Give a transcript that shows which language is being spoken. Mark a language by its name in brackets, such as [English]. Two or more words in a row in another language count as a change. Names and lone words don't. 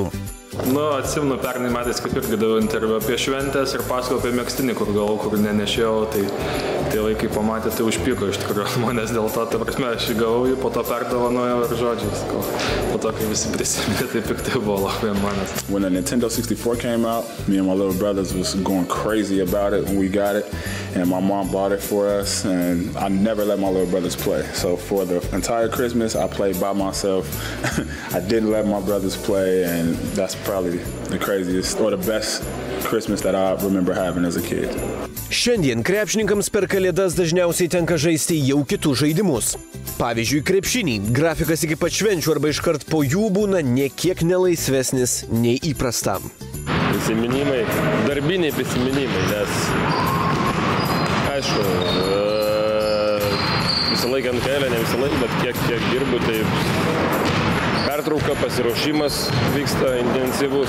[Lithuanian] Atsimenu, pernai metais kaip irgi daviau interviu apie šventės ir pasakojau apie megztinį, kur nenešėjau, tai laikai pamatė, tai užpyko iš tikrųjų žmonės dėl to, ta prasme, aš įgavau jį, po to perdovanojau ir žodžiais. Po to, kai visi prisiminė, tai piktai buvo labai manęs. [English] When the Nintendo 64 came out, me and my little brothers was going crazy about it when we got it, and my mom bought it for us, and I never let my little brothers play. So for the entire Christmas, I played by myself. I didn't let my brothers play, and that's probably the craziest or the best Christmas that I remember having as a kid. [Lithuanian] Šiandien krepšininkams per kalėdas dažniausiai tenka žaisti jau kitus žaidimus. Pavyzdžiui, krepšinį. Grafikas iki pat švenčių arba iškart po jų būna niekiek nelaisvesnis nei įprastam. Prisiminimai, darbiniai prisiminimai, nes aišku, visą laiką ant kailio, ne visą laiką, bet kiek dirbu, tai pertrauka, pasiruošimas vyksta intensyvus.